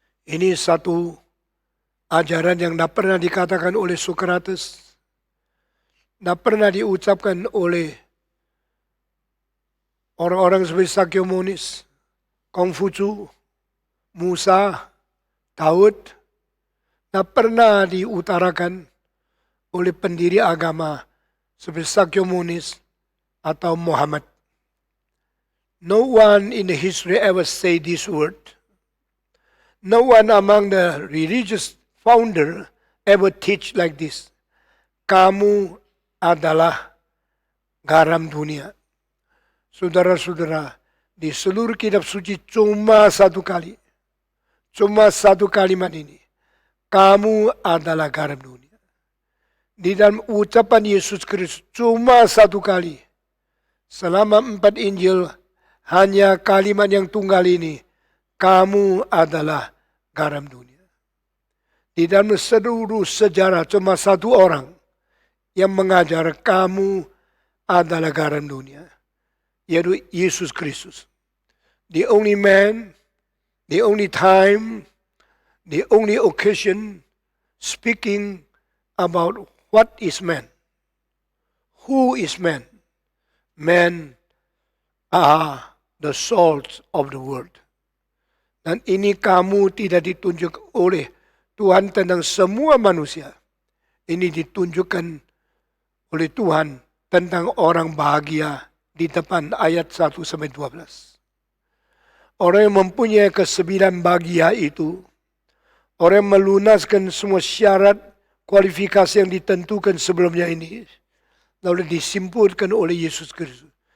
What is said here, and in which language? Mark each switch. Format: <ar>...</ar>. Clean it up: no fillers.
<id>Ini satu ajaran yang tidak pernah dikatakan oleh Socrates, tidak pernah diucapkan oleh orang-orang seperti Sakyomonis, Kongfucu, Musa, Daud, tidak pernah diutarakan oleh pendiri agama seperti Sakyomonis atau Muhammad.</id> <en>No one in the history ever say this word. No one among the religious founder ever teach like this.</en> <id>Kamu adalah garam dunia. Saudara-saudara, di seluruh kitab suci cuma satu kali. Cuma satu kalimat ini. Kamu adalah garam dunia. Di dalam ucapan Yesus Kristus cuma satu kali. Selama 4 Injil, hanya kalimat yang tunggal ini. Kamu adalah garam dunia. Di dalam seluruh sejarah cuma satu orang yang mengajar kamu adalah garam dunia, yaitu Yesus Kristus.</id> <en>The only man, the only time, the only occasion speaking about what is man. Who is man? Men are the salt of the world.</en> <id>Dan ini kamu tidak ditunjuk oleh Tuhan tentang semua manusia. Ini ditunjukkan oleh Tuhan tentang orang bahagia di depan ayat 1-12. Orang yang mempunyai kesembilan bahagia itu, orang yang melunaskan semua syarat kualifikasi yang ditentukan sebelumnya ini, lalu disimpulkan oleh Yesus Kristus.</id>